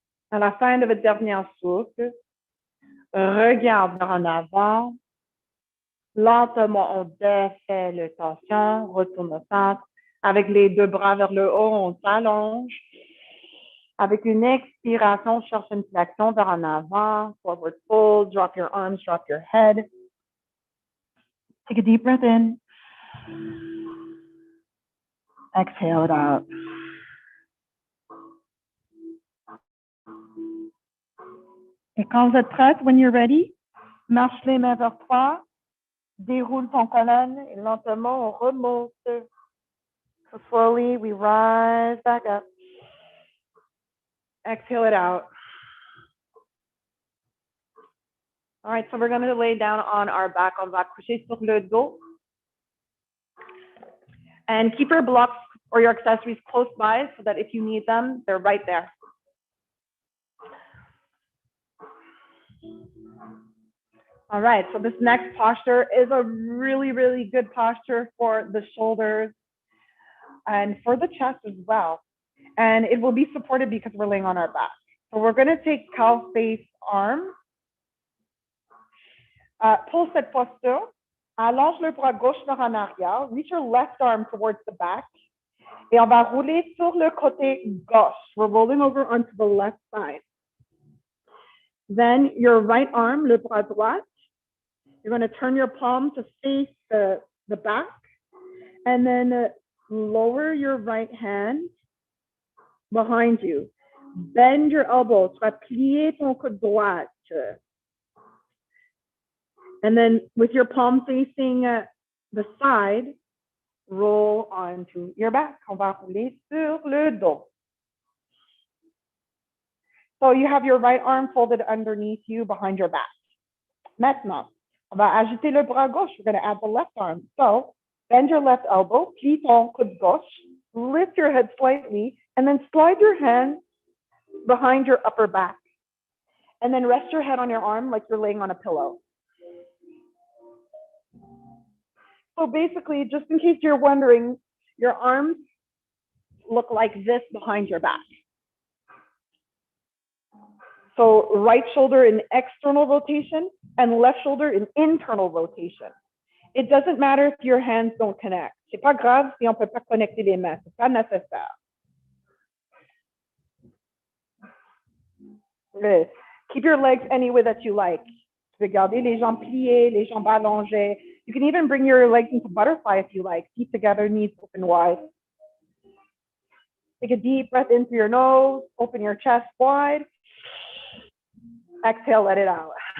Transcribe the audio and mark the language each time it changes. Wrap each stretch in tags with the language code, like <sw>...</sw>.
<fr>À la fin de votre dernier souffle, regarde vers en avant. Lentement, on défait le tension, retourne au centre. Avec les 2 bras vers le haut, on s'allonge. Avec une expiration, cherche une flexion vers en avant.</fr> <en>Forward fold, drop your arms, drop your head. Take a deep breath in. Exhale it out.</en> <fr>Et quand vous êtes prête,</fr> <en>when you're ready,</en> <fr>marche les mains vers toi, déroule ton colonne et lentement on remonte.</fr> <en>So slowly we rise back up. Exhale it out. All right, so we're going to lay down on our back.</en> <fr>On va coucher sur le dos.</fr> <en>And keep your blocks or your accessories close by so that if you need them, they're right there. All right, so this next posture is a really, really good posture for the shoulders and for the chest as well. And it will be supported because we're laying on our back. So we're going to take cow face arm.</en> <fr>Pour cette posture, allonge le bras gauche vers en arrière.</fr> <en>Reach your left arm towards the back.</en> <fr>Et on va rouler sur le côté gauche.</fr> <en>We're rolling over onto the left side. Then your right arm,</en> <fr>le bras droit,</fr> <en>you're going to turn your palm to face the back. And then lower your right hand behind you. Bend your elbow.</en> <fr>Tu vas plier ton coude droite.</fr> <en>And then with your palm facing the side, roll onto your back.</en> <fr>On va rouler sur le dos.</fr> <en>So you have your right arm folded underneath you behind your back.</en> <fr>Maintenant, on va ajouter le bras gauche.</fr> <en>We're going to add the left arm. So bend your left elbow,</en> <fr>plie ton coude gauche,</fr> <en>lift your head slightly, and then slide your hand behind your upper back. And then rest your head on your arm like you're laying on a pillow. So basically, just in case you're wondering, your arms look like this behind your back. So right shoulder in external rotation and left shoulder in internal rotation. It doesn't matter if your hands don't connect.</en> <fr>C'est pas grave si on peut pas connecter les mains. C'est pas nécessaire.</fr> <en>Good. Keep your legs any way that you like.</en> <fr>Tu peux garder les jambes pliées, les jambes allongées.</fr> <en>You can even bring your legs into butterfly if you like. Feet together, knees open wide. Take a deep breath in through your nose. Open your chest wide. Exhale, let it out.</en>